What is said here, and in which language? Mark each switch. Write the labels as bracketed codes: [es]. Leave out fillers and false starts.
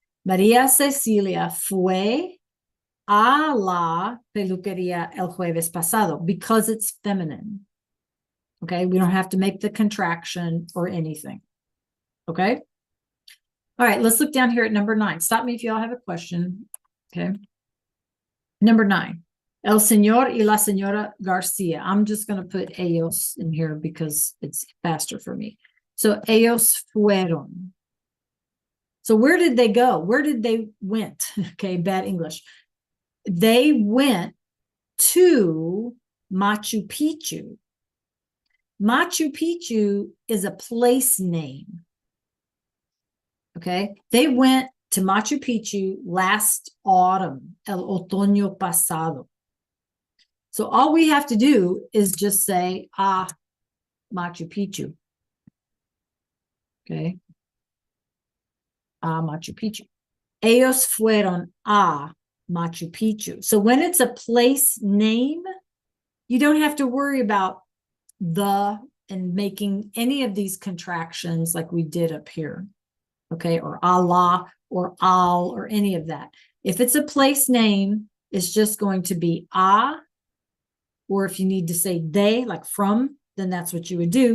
[es] María Cecilia fue a la peluquería el jueves pasado [en] because it's feminine. Okay, we don't have to make the contraction or anything. Okay. All right, let's look down here at number 9. Stop me if you all have a question. Okay. Number 9. [es] El señor y la señora Garcia. [en] I'm just going to put ellos in here because it's faster for me. So [es] ellos fueron. [en] So where did they go? Where did they went? Okay, bad English. They went to Machu Picchu. Machu Picchu is a place name. Okay, they went to Machu Picchu last autumn, [es] el otoño pasado. [en] So all we have to do is just say, Machu Picchu. Okay. Machu Picchu. [es] Ellos fueron a Machu Picchu. [en] So when it's a place name, you don't have to worry about the and making any of these contractions like we did up here. Okay, or Allah or al or any of that. If it's a place name, it's just going to be a, or if you need to say they, like from, then that's what you would do.